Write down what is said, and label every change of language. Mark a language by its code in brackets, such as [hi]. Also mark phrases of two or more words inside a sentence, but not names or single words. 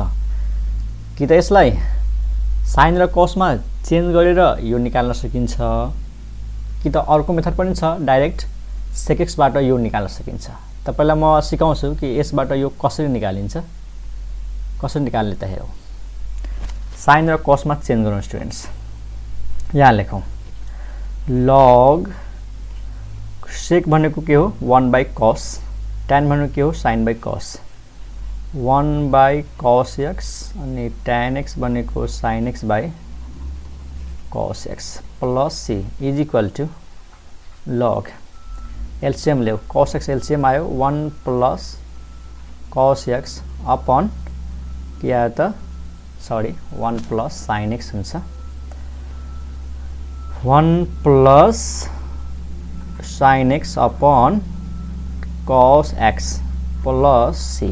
[ne] कि त यसलाई साइन र cos मा चेन्ज गरेर यो निकाल्न सकिन्छ कि त अर्को मेथड पनि छ डाइरेक्ट sec x बाट यो निकाल्न सकिन्छ। त पहिला म सिकाउँछु कि यसबाट यो कसरी निकालिन्छ। कसरी निकाल्ने त हेरौँ। साइन र cos मा चेन्ज गरौँ स्टुडेन्ट्स। यहाँ लेखौँ log sec भनेको के हो 1/cos tan भनेको के हो sin by cos 1/cos x अनि tan x भनेको sin x by cos x प्लस c [en] is equal to [ne] log एलसीएम ल्याऊ। cos x एलसीएम आयो 1 प्लस cos x अपन के आयो त सरी 1 प्लस sin x हुन्छ 1 प्लस sin x अपन cos x प्लस c।